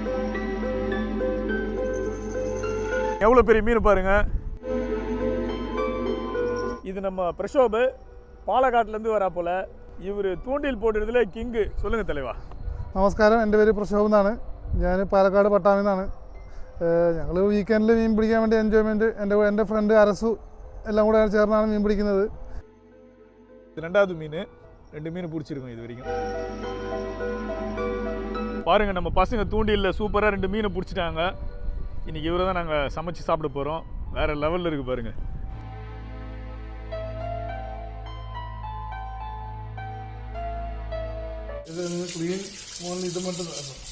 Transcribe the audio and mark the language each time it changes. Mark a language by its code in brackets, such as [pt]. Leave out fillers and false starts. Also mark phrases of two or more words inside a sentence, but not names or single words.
[ta] எவ்வளோ பெரிய மீன் பாருங்க. இது நம்ம பிரஷோபு பாலக்காட்டிலேருந்து வரா போல். இவர் தூண்டில் போடுறதுல கிங்கு. சொல்லுங்கள் தலைவா. [ml] നമസ്കാരം, എൻ്റെ പേര് പ്രശോഭ് എന്നാണ്. ഞാൻ പാലക്കാട് പട്ടാമ്പിൽ നിന്നാണ്. ഞങ്ങൾ വീക്കെൻഡിൽ മീൻ പിടിക്കാൻ വേണ്ടി എൻജോയ്മെൻറ്റ് എൻ്റെ ഫ്രണ്ട് അരസു എല്ലാം കൂടെ ചേർന്നാണ് മീൻ പിടിക്കുന്നത്. [ta] இது 2வது மீன். 2 மீன் பிடிச்சிருக்கோம் இது வரைக்கும். பாருங்கள், நம்ம பசங்க தூண்டிலில் சூப்பராக 2 மீனை பிடிச்சிட்டாங்க. இன்றைக்கி இவரை தான் நாங்கள் சமைச்சு சாப்பிட போகிறோம். வேறு லெவலில் இருக்குது பாருங்கள். இது க்ளீன் ஓன்லி, இது மட்டும் தான்.